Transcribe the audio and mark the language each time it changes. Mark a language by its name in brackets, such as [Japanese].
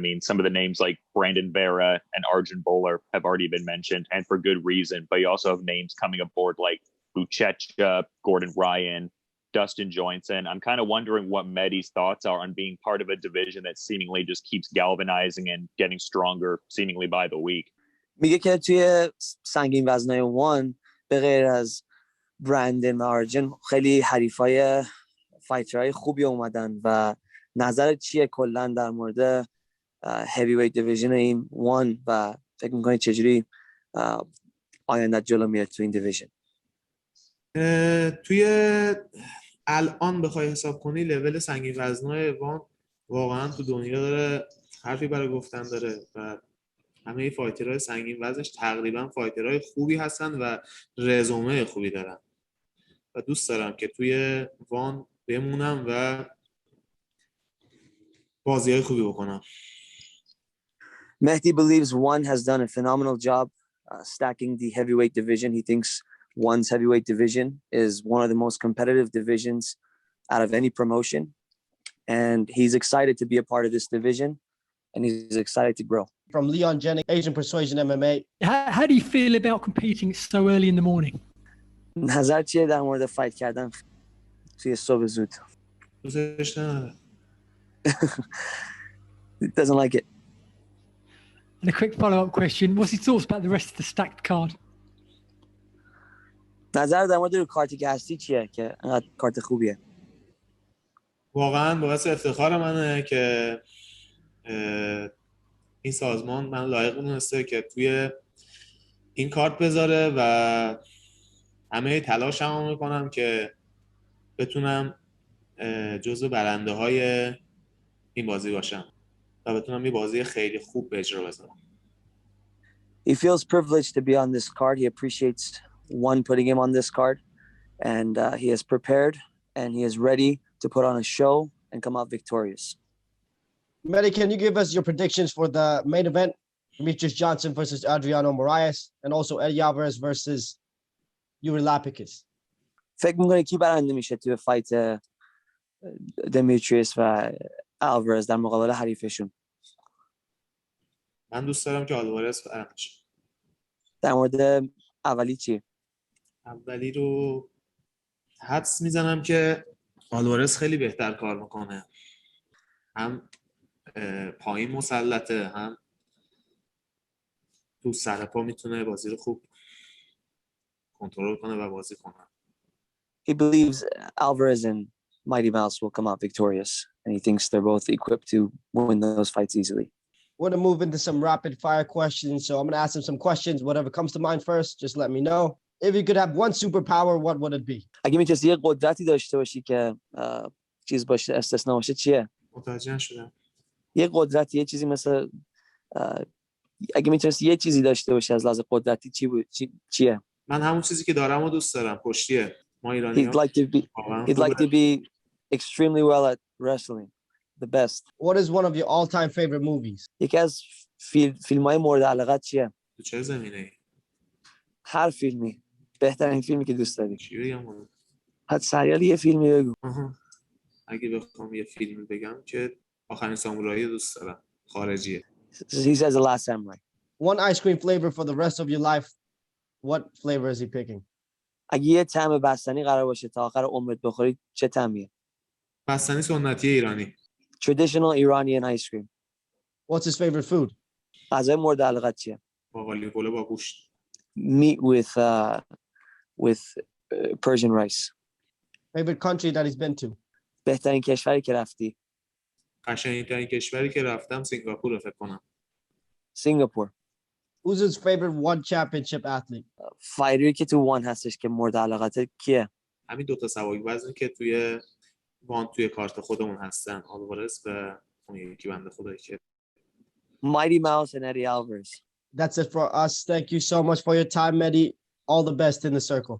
[English] I mean, some of the names like Brandon Vera and Arjun Bowler have already been mentioned, and for good reason. But you also have names coming aboard like Buchecha, Gordon Ryan, Dustin Johnson. I'm kind of wondering what Mehdi's thoughts are on being part of a division that seemingly just keeps galvanizing and getting stronger seemingly by the week. [Persian] میگه که توی سنگین وزنای وان به غیر از برندن و آرجن خیلی حریفای فایترهای خوبی اومدن و نظر چیه کلا در مورد هیوی ویت دیویژن این وان و فکر می‌کنی چجوری آینده جلو میره تو این دیویژن؟ توی الان بخوای حساب کنی لول سنگین وزنای وان واقعا تو دنیا داره حرفی برای گفتن داره و همه فایترهای سنگین وزنش تقریبا فایترهای خوبی هستن و رزومه خوبی دارن و دوست دارم که توی وان بمونم و بازی‌های خوبی بکنم. [English] Mehdi believes One has done a phenomenal job stacking the heavyweight division. He thinks One's heavyweight division is one of the most competitive divisions out of any promotion. And he's excited to be a part of this division and he's excited to grow. From Leon Jennings, Asian Persuasion MMA. How do you feel about competing so early in the morning? [Persian] نظر چیه در مورد فایت کردن توی صبح زود؟ دوستش نداره. [English] He doesn't like it. And a quick follow-up question. What's his thoughts about the rest of the stacked card? [Persian] نظر در مورد کارتی که هستی چیه که انقدر کارت خوبیه؟ واقعا باعث افتخار منه که این سازمان من لایق دونسته که توی این کارت بذاره و همه تلاشمو میکنم که بتونم جزو برنده های این بازی باشم و بتونم یه بازی خیلی خوب به اجرا بذارم. [English] He feels privileged to be on this card. He appreciates One putting him on this card and he is prepared and he is ready to put on a show and come out victorious. Mehdi, can you give us your predictions for the main event? Demetrius Johnson versus Adriano Moraes and also Eddie Alvarez versus Yuri Lapikis. [Persian] فکر می‌کنی کی برنده میشه توی فایت دمیتریوس و آلوارز در مقابل حریفشون؟ من دوست دارم که آلوارز برنده شه. در مورد اولی چی؟ اولی رو حدس میزنم که آلوارز خیلی بهتر کار میکنه. هم پایین مسلطه هم تو سر پا میتونه بازی رو خوب کنترل کنه و بازی کنه. [English] He believes Alvarez and Mighty Mouse will come out victorious and he thinks they're both equipped to win those fights easily. We're going to move into some rapid fire questions. So I'm going to ask him some questions. Whatever comes to mind first, just let me know. If you could have one superpower, what would it be? [Persian] اگه می‌تونستی یه قدرتی داشته باشی که چیز باشه استثنا باشه چیه؟ متوجه نشدم. یه قدرت، یه چیزی مثل اگه میتونستی یه چیزی داشته باشی از لحاظ قدرتی چی بود؟ چیه؟ من همون چیزی که دارم و دوست دارم. کشتیه. ما [English] He'd [Persian] ایرانی‌ها [English] like to be [Persian] واقعا [English] he'd like to [Persian] خوبه. [English] be extremely well at wrestling, the best. What is one of your all-time favorite movies? [Persian] یکی از فیلم‌های مورد علاقت چیه؟ تو چه زمینه‌ای؟ هر فیلمی. بهترین فیلمی که دوست داری. چی بگم والا؟ حد سریال یه فیلمی بگو. اگه بخوام یه فیلم بگم که آخرین سامورایی دوست دارم. خارجیه. [English] He says The Last Samurai. One ice cream flavor for the rest of your life. What flavor is he picking? [Persian] اگه یه طعم بستنی قرار باشه تا آخر عمرت بخوری چه طعمیه؟ بستنی سنتی ایرانی. [English] Traditional Iranian ice cream. What's his favorite food? [Persian] غذای مورد علاقت چیه؟ باقالی پلو با گوشت. [English] Meat with Persian rice. Favorite country that he's been to? [Persian] بهترین کشوری که رفتی؟ قشنگترین کشوری که رفتم سینگاپور فکر کنم. سینگاپور. [English] Who's his favorite one championship athlete? [Persian] فایتری که تو وان هستش که مورد علاقت کیه؟ همین دوتا سواک وزنی که توی کارت خودمون هستن. آلوارز و اون یکی بنده خدایی که [English] Mighty Mouse and Eddie Alvarez. That's it for us. Thank you so much for your time, Mehdi. All the best in the circle.